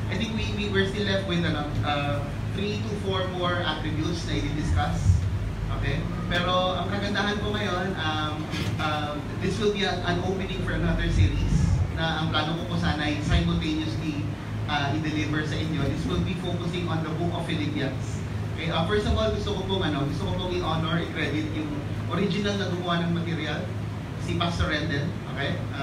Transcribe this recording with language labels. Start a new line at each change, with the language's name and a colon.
English: I think we're still left with 3 to 4 more attributes
Filipino: na i-discuss.
English: Okay?
Filipino: Pero ang kagandahan po ngayon,
English: this will be an opening for another series
Filipino: na ang plano ko po sana ay simultaneously i-deliver sa inyo.
English: This will be focusing on the book of Philippians. Okay? First of all,
Filipino: gusto ko pong i-honor, i-credit yung original na gumawa ng material,
English: si Pastor Rendel. Okay?